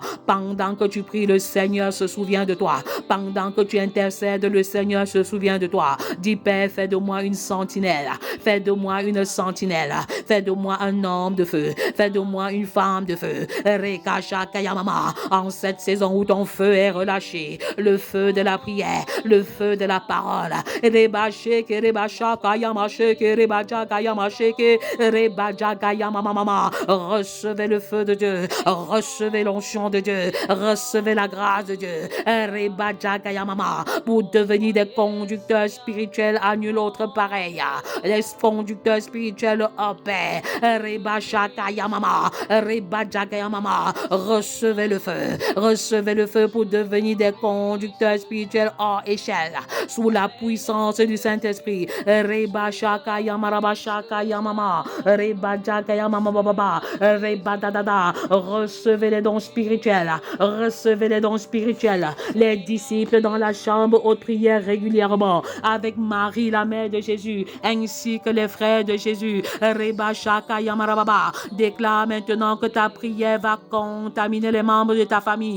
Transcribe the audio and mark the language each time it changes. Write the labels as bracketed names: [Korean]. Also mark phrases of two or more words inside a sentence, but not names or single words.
[French] Pendant que tu pries, le Seigneur se souvient de toi. Pendant que tu intercèdes, le Seigneur se souvient de toi. Dis Père, fais de moi une sentinelle. Fais de moi une sentinelle. Fais de moi un homme de feu. Fais de moi une femme de feu. Reka Shaka Yamama. En cette saison où ton feu est relâché, le feu de la prière, le feu de la parole. Reba Sheke Reba Shaka Yama Sheke Reba Jaka Yama Sheke Reba Jaka Yama Mama. Recevez le feu de Dieu. Recevez l'onction de Dieu. Recevez la grâce de Dieu. Reba Jaka Yamama. Pour devenir des conducteurs spirituels à nul autre pareil. Les conducteurs spirituels en paix. Reba Shaka Yamama. Reba Jaka Yamama. Recevez le feu. Recevez le feu pour devenir des conducteurs spirituels hors échelle. Sous la puissance du Saint-Esprit. Reba Shaka Yamaraba Shaka Yamama. Reba Jaka Yamama Baba. Reba Dadada. Recevez les dons spirituels. Recevez les dons spirituels. Les disciples dans la chambre haute prière régulièrement avec Marie, la mère de Jésus, ainsi que les frères de Jésus. Reba Shaka Yamarababa. Déclare maintenant que ta prière va contaminer les membres de ta famille.